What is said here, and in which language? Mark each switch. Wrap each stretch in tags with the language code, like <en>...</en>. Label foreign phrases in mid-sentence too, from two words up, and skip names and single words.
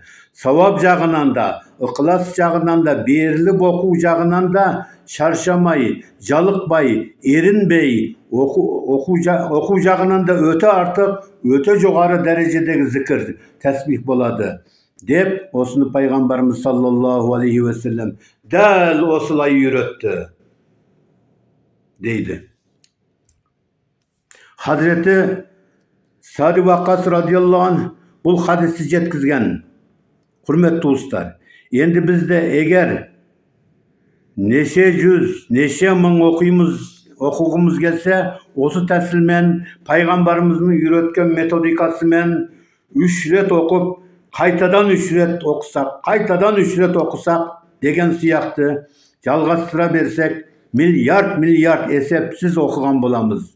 <kk>Сауап жағынан да, ықылас жағынан да, беріліп оқу жағынан да шаршамай, жалықпай, ерінбей, оқу жағынан да өте артық, өте жоғары дәрежедегі зікір, тәсбих болады. Деп, осыны пайғамбарымыз</kk> <ar>صلى الله عليه وسلم</ar> <kk>дәл осылай үйретті, дейді. Hazreti Sa'd Vakkas</kk> <ar>رضي الله عنه</ar> <kk>бұл хадисті жеткізген. Құрметті туыстар, енді бізде егер неше жүз, неше мың оқуғымыз келсе, осы тәсілмен, пайғамбарымыздың үйреткен методикасымен 3 рет оқып, қайтадан 3 рет оқысақ, қайтадан 3 рет оқысақ деген сияқты жалғастыра берсек, миллиард есепсіз оқыған боламыз.</kk>